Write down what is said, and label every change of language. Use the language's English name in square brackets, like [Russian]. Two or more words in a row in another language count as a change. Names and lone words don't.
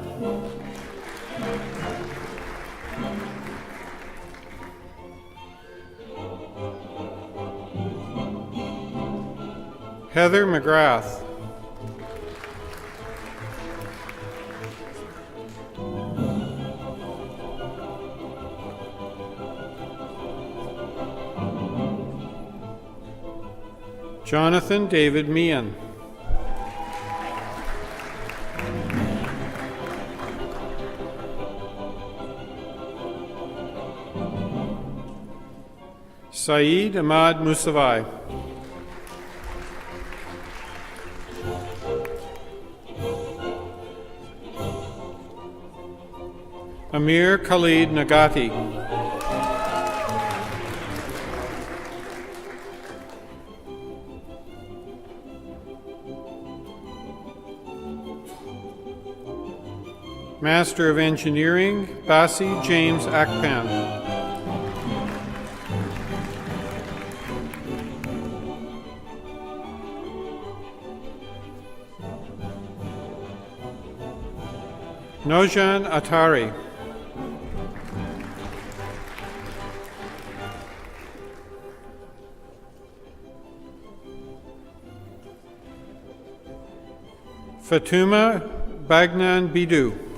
[English] Heather McGrath. Jonathan David Meehan. Saeed Ahmad Musavai. Amir Khalid Nagati. Master of Engineering, Basi James Akpan. Nojan Atari. Fatuma Bagnan Bidu.